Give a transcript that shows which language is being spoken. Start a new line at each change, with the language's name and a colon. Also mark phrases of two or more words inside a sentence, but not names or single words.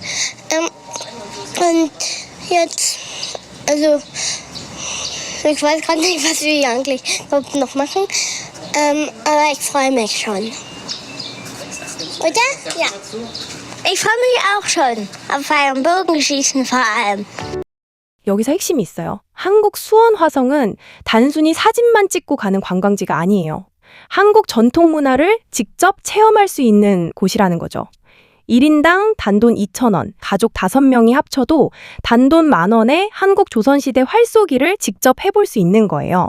German: und jetzt, also ich weiß gerade nicht, was wir hier eigentlich überhaupt noch machen, aber ich freue mich schon. Oder? Ja. Ich freue mich auch schon. Auf Pfeil und Bogenschießen vor allem.
Korean: 여기서 핵심이 있어요. 한국 수원 화성은 단순히 사진만 찍고 가는 관광지가 아니에요. 한국 전통 문화를 직접 체험할 수 있는 곳이라는 거죠. 1인당 단돈 2,000원, 가족 5명이 합쳐도 단돈 10,000원에 한국 조선시대 활쏘기를 직접 해볼 수 있는 거예요.